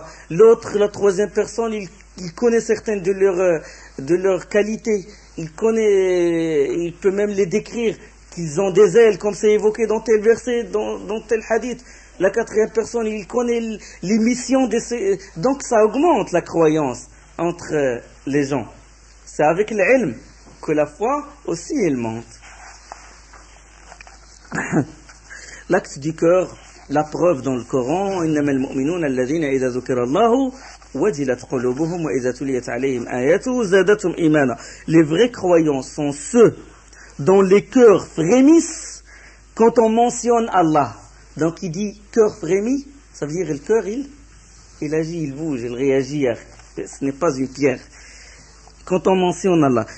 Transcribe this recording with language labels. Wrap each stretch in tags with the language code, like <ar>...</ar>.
<fr>L'autre, la troisième personne, il connaît certaines de leurs qualités, il peut même les décrire, qu'ils ont des ailes, comme c'est évoqué dans tel verset, dans tel hadith. La quatrième personne, il connaît les missions de ces... Donc ça augmente la croyance entre les gens. C'est avec l'ilm que la foi aussi elle monte. L'acte du cœur, la preuve dans le Coran,</fr> <ar>إنما المؤمنون الذين إذا ذكر الله وجلت قلوبهم وإذا تليت عليهم آياته زادتهم إيمانا.</ar> <fr>Les vrais croyants sont ceux dont les cœurs frémissent quand on mentionne Allah. Donc il dit cœur frémit, ça veut dire le cœur il agit, il bouge, il réagit. Ce n'est pas une pierre. Quand on mentionne Allah.</fr>